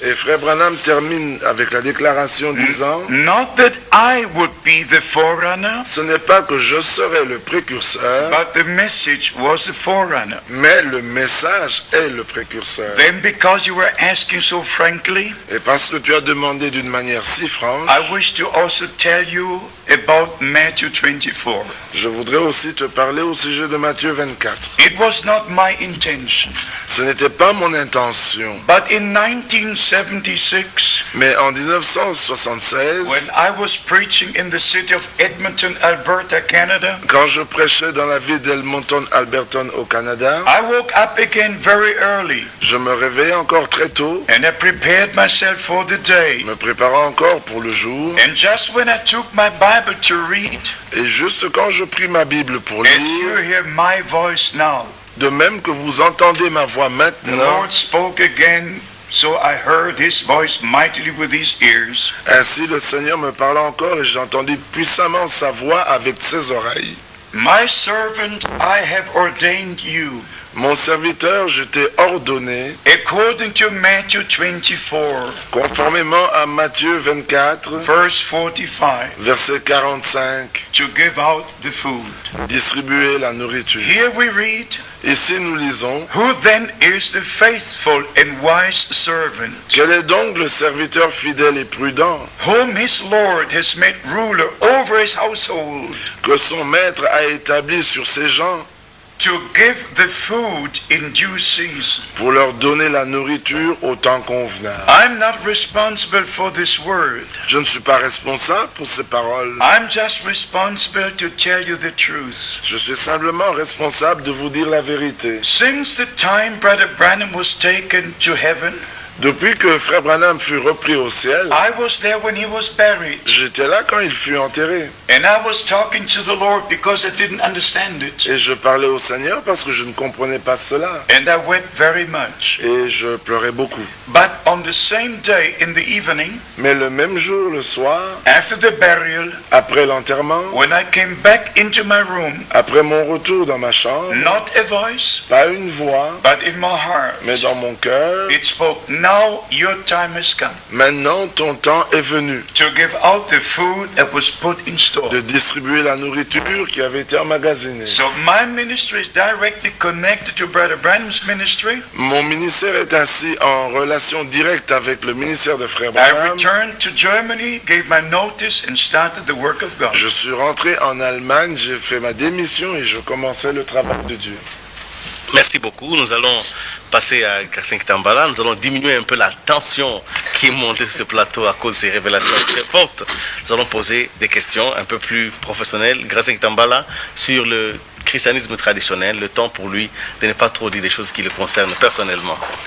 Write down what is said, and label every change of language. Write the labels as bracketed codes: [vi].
[fr] Et Frère Branham termine avec la déclaration disant, [en] not that I would be the forerunner, [fr] ce n'est pas que je serai le précurseur, [en] but the message was the forerunner. [fr] mais le message est le précurseur. [en] Then because you were asking so frankly, [fr] Et parce que tu as demandé d'une manière si franche, [en] I wish to also tell you about Matthew 24. [fr] je voudrais aussi te parler au sujet de Matthieu 24. [en] It was not my intention, [fr] Ce n'était pas mon intention, [en] but in 1976, [fr] mais en 1976, [en] when I was preaching in the city of Edmonton, Alberta, Canada, [fr] quand je prêchais dans la ville d'Edmonton, Alberton, au Canada, [en] I woke up again very early [fr] je me réveillais encore très tôt, [en] and I prepared myself for the day. [fr] me préparant encore pour le jour, [en] And just when I took my Bible to read, [fr] et juste quand je pris ma Bible pour [en] as you [fr] lire, [en] hear my voice now, [fr] de même que vous entendez ma voix [en] the [fr] maintenant, [en] Lord spoke again, so I heard his voice mightily with his ears. [fr] ainsi le Seigneur me parla encore et j'ai entendu puissamment sa voix avec ses oreilles. [en] My servant, I have ordained you, [fr] Mon serviteur, je t'ai ordonné, [en] according to Matthew 24, [fr] conformément à Matthieu 24, [en] verse 45, [fr] verset 45, [en] to give out the food. [fr] distribuer la nourriture. [en] Here we read, [fr] Ici nous lisons, [en] who then is the faithful and wise servant, [fr] quel est donc le serviteur fidèle et prudent [en] whom his Lord has made ruler over his household, [fr] que son maître a établi sur ses gens [en] to give the food in due season? [fr] pour leur donner la nourriture au temps convenable. [en] I'm not responsible for this word. [fr] Je ne suis pas responsable pour ces paroles. [en] I'm just responsible to tell you the truth. [fr] Je suis simplement responsable de vous dire la vérité. [en] Since the time Brother Branham was taken to heaven, [fr] Depuis que Frère Branham fut repris au ciel, [en] I was there when he was buried. [fr] j'étais là quand il fut enterré. [en] And I was talking to the Lord because I didn't understand it. [fr] Et je parlais au Seigneur parce que je ne comprenais pas cela. [en] And I wept very much. [fr] Et je pleurais beaucoup. [en] But on the same day in the evening, [fr] Mais le même jour, le soir, [en] after the burial, [fr] après l'enterrement, [en] when I came back into my room, [fr] après mon retour dans ma chambre, [en] not a voice, [fr] pas une voix, [en] but in my heart, [fr] mais dans mon cœur, [en] it spoke, now your time has come [fr] maintenant ton temps est venu [en] to give out the food that was put in store. [fr] de distribuer la nourriture qui avait été emmagasinée. [en] So my ministry is directly connected to Brother Branham's ministry. [fr] Mon ministère est ainsi en relation directe avec le ministère de Frère [en] I [fr] Branham. [en] returned to Germany, gave my notice, and started the work of God. [fr] Je suis rentré en Allemagne, j'ai fait ma démission et je commençais le travail de Dieu. Merci beaucoup. Nous allons passer à Christian Kitambala. Nous allons diminuer un peu la tension qui est montée sur ce plateau à cause de ces révélations très fortes. Nous allons poser des questions un peu plus professionnelles. Christian Kitambala, sur le christianisme traditionnel, le temps pour lui de ne pas trop dire des choses qui le concernent personnellement.